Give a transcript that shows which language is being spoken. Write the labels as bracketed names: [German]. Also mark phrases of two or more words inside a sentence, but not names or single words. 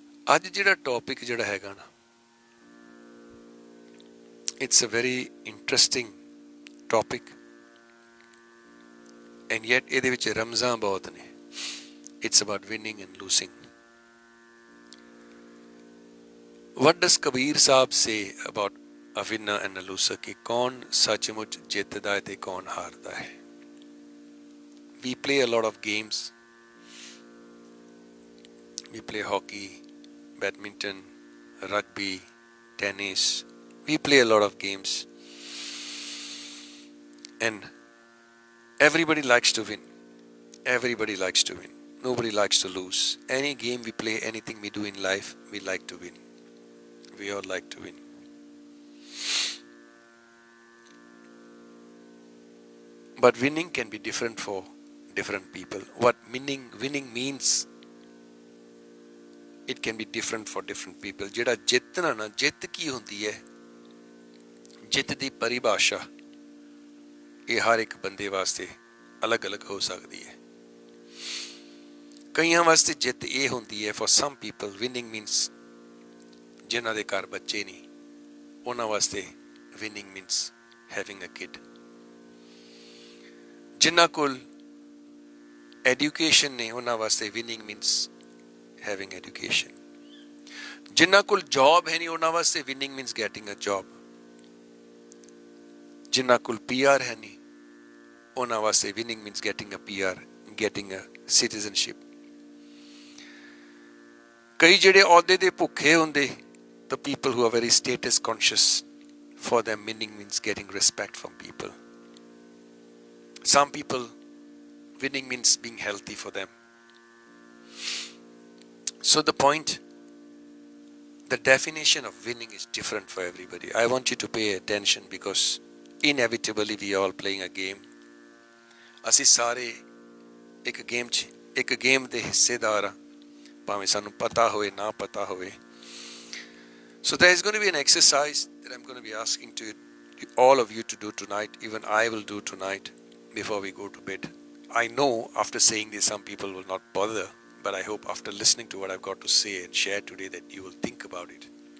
[Punjabi] ਅੱਜ ਜਿਹੜਾ ਟੌਪਿਕ ਜਿਹੜਾ ਹੈਗਾ ਨਾ, [English] It's a very interesting topic and yet [Punjabi] ਇਹਦੇ ਵਿੱਚ ਰਮਜ਼ਾਂ ਬਹੁਤ ਨੇ. [English] It's about winning and losing. What does Kabir Sahib say about a winner and a loser? [Punjabi] ਕਿ ਕੌਣ ਸੱਚਮੁੱਚ ਜਿੱਤਦਾ ਹੈ ਤੇ ਕੌਣ ਹਾਰਦਾ ਹੈ? [English] We play a lot of games. We play hockey, badminton, rugby, tennis. We play a lot of games. And everybody likes to win. Everybody likes to win. Nobody likes to lose. Any game we play, anything we do in life, we like to win. We all like to win. But winning can be different for different people. What winning means, it can be different for different people. [Punjabi] ਜਿਹੜਾ ਜਿੱਤਣਾ ਨਾ, ਜਿੱਤ ਕੀ ਹੁੰਦੀ ਹੈ, ਜਿੱਤ ਦੀ ਪਰਿਭਾਸ਼ਾ ਇਹ ਹਰ ਇੱਕ ਬੰਦੇ ਵਾਸਤੇ ਅਲੱਗ-ਅਲੱਗ ਹੋ ਸਕਦੀ ਹੈ. ਕਈਆਂ ਵਾਸਤੇ ਜਿੱਤ ਇਹ ਹੁੰਦੀ ਹੈ, [English] for some people winning means [Punjabi] ਜਿਨ੍ਹਾਂ ਦੇ ਘਰ ਬੱਚੇ ਨਹੀਂ, ਉਹਨਾਂ ਵਾਸਤੇ [English] winning means having a kid. [Punjabi] ਜਿਨ੍ਹਾਂ ਕੋਲ ਐਜੂਕੇਸ਼ਨ ਨੇ, ਉਹਨਾਂ ਵਾਸਤੇ [English] winning means having education. [Punjabi] ਜਿਨ੍ਹਾਂ ਕੋਲ ਜੌਬ ਹੈ ਨਹੀਂ, ਉਹਨਾਂ ਵਾਸਤੇ [English] winning means getting a job. [Punjabi] ਜਿਨ੍ਹਾਂ ਕੋਲ PR ਹੈ ਨਹੀਂ, ਉਹਨਾਂ ਵਾਸਤੇ [English] winning means getting a PR, getting a citizenship. [Punjabi] ਕਈ ਜਿਹੜੇ ਅਹੁਦੇ ਦੇ ਭੁੱਖੇ ਹੁੰਦੇ, [English] the people who are very status conscious, for them winning means getting respect from people. Some people, winning means being healthy for them. So the point, the definition of winning is different for everybody. I want you to pay attention because inevitably we are all playing a game. [Punjabi] ਅਸੀਂ ਸਾਰੇ ਇੱਕ ਗੇਮ ਦੇ ਹਿੱਸੇਦਾਰ ਹਾਂ, ਭਾਵੇਂ ਸਾਨੂੰ ਪਤਾ ਹੋਵੇ ਨਾ ਪਤਾ ਹੋਵੇ. [English] So there is going to be an exercise that I'm going to be asking to all of you to do tonight. Even I will do tonight before we go to bed. I know after saying this some people will not bother, but I hope after listening to what I've got to say and share today that you will think about it.